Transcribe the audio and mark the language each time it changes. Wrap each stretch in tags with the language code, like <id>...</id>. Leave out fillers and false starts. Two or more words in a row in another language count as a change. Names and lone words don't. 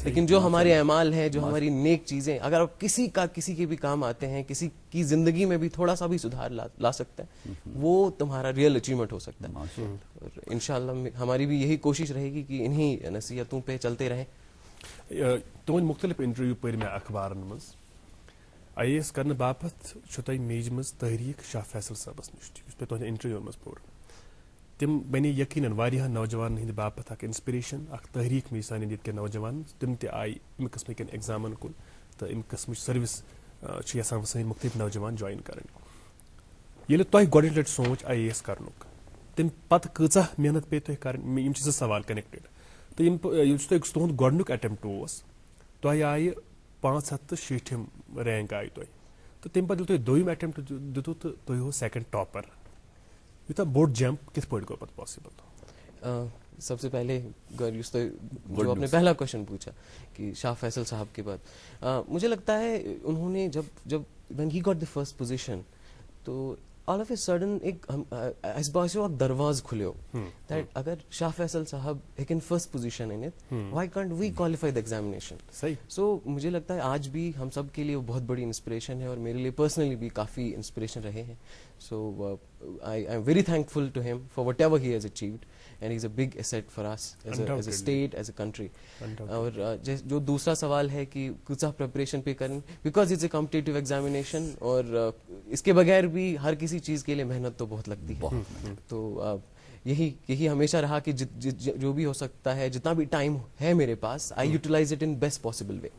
<ur>لیکن جو ہمارے اعمال ہیں, جو ہماری نیک چیزیں, اگر آپ کسی کے بھی کام آتے ہیں, کسی کی زندگی میں بھی تھوڑا سا بھی سدھار لا سکتا ہے, وہ تمہارا</ur> <en>real achievement</en> <ur>ہو سکتا ہے. اور انشاءاللہ ہماری بھی یہی کوشش رہے گی کہ انہی نصیحتوں پہ چلتے رہیں.</ur> <ks>تہد مختلف انٹرویو پہ میں اخبارن مز IAS کرنے باپت تہ میج مز تحریک شاہ فیصل صاحبس نش پہ تہد انٹرویو مز پور تم بنے یقیناً واریاہ نوجوان ہند باپت اخ انسپریشن اخ تحریک می سان یت کے نوجوان تم تہ آئی امہ قسم کن ایگزامن کن تو امہ قسم سروس یسان سن مختلف نوجوان جوائن کریں. یل تہ گۄڈنِچ لٹہِ سوچ IAS کرنُک تم پتہ کۭژاہ محنت پے تۄہہِ کرٕنۍ, یم زٕ سوال کنیکٹڈ. تو یُس تہند گۄڈنیُک اٹیمپٹ اوس تۄہہِ آیہِ 560 رینک آئی تۄہہِ تو تمہِ پتہٕ ییٚلہِ تۄہہِ دوٚیِم اٹیمپٹ دِتُو تہٕ تُہۍ ہوو</ks> <en>second topper.</en> <ks>یوٗتاہ بوٚڑ جمپ کِتھ پٲٹھۍ گوٚو پتہٕ پاسبل؟</ks> <ur>سب سے پہلے جو آپ نے پہلا کوشچن پوچھا کہ شاہ فیصل صاحب کے بعد, مجھے لگتا ہے انہوں نے جب</ur> <en>when he got the first position</en> <ur>تو</ur> <en>all of a sudden</en> <ks>اس باسیو اک درواز کھلیو</ks> <ur>that اگر شاہ فیصل صاحب ہیکن</ur> <en>first position in it, why can't we qualify the examination.</en> <ur>سو مجھے لگتا ہے آج بھی ہم سب کے لیے وہ بہت بڑی انسپریشن ہے, اور میرے لیے پرسنلی بھی کافی انسپریشن رہے ہیں.</ur> <en>سو I am very thankful to him for whatever he has achieved, and he's a big asset for us as a state, as a country.</en> <ur>اور جو دوسرا سوال ہے کہ کچھ پریپریشن پہ کریں,</ur> <en>because it's a competitive examination,</en> <ur>اور اس کے بغیر بھی ہر کسی چیز کے لیے محنت تو بہت لگتی ہے. تو یہی ہمیشہ رہا کہ جو بھی ہو سکتا ہے, جتنا بھی ٹائم ہے میرے پاس,</ur> <en>I utilize it in best possible way.</en>